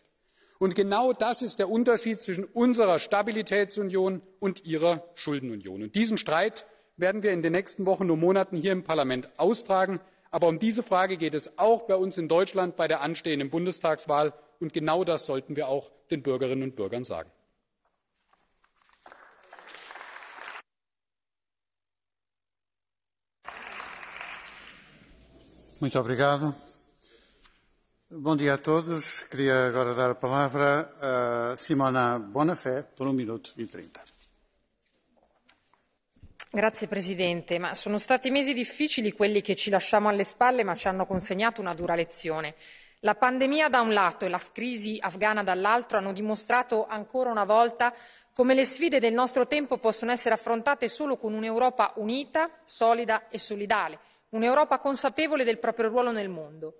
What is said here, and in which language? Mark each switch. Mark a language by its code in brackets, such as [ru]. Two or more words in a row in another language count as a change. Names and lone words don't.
[de] Und genau das ist der Unterschied zwischen unserer Stabilitätsunion und Ihrer Schuldenunion. Und diesen Streit werden wir in den nächsten Wochen und Monaten hier im Parlament austragen. Aber um diese Frage geht es auch bei uns in Deutschland bei der anstehenden Bundestagswahl. Und genau das sollten wir auch den Bürgerinnen und Bürgern sagen. [pt] Muito obrigado. Bom dia a todos. Queria agora dar a palavra a Simona Bonafè por 1 minuto e 30. [it] Grazie Presidente, ma sono stati mesi difficili quelli che ci lasciamo alle spalle, ma ci hanno consegnato una dura lezione. La pandemia da un lato e la crisi afghana dall'altro hanno dimostrato ancora una volta come le sfide del nostro tempo possono essere affrontate solo con un'Europa unita, solida e solidale, un'Europa consapevole del proprio ruolo nel mondo.